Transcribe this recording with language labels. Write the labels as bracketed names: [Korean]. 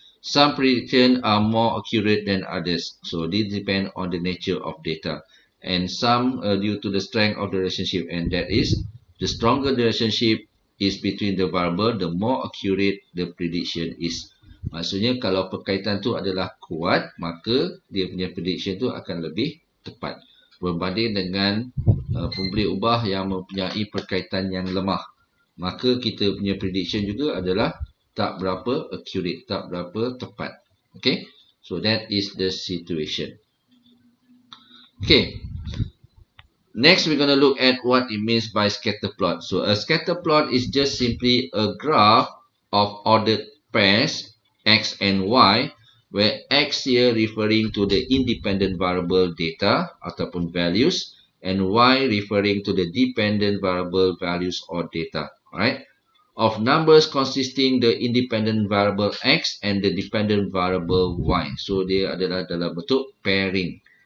[English] Some prediction are more accurate than others. So this depends on the nature of data. And some due to the strength of the relationship. And that is, the stronger the relationship is between the variable, the more accurate the prediction is. [Malay] Maksudnya kalau perkaitan tu adalah kuat, maka dia punya prediction tu akan lebih tepat. Berbanding dengan pemboleh ubah yang mempunyai perkaitan yang lemah, maka kita punya prediction juga adalah tak berapa accurate, tak berapa tepat. [English] Okay, so that is the situation. Okay, next we're going to look at what it means by scatter plot. So a scatter plot is just simply a graph of ordered pairs x and y, where x here referring to the independent variable data ataupun values, and y referring to the dependent variable values or data. Alright. of numbers consisting the independent variable X and the dependent variable Y. [Malay] So, dia adalah dalam bentuk pairing.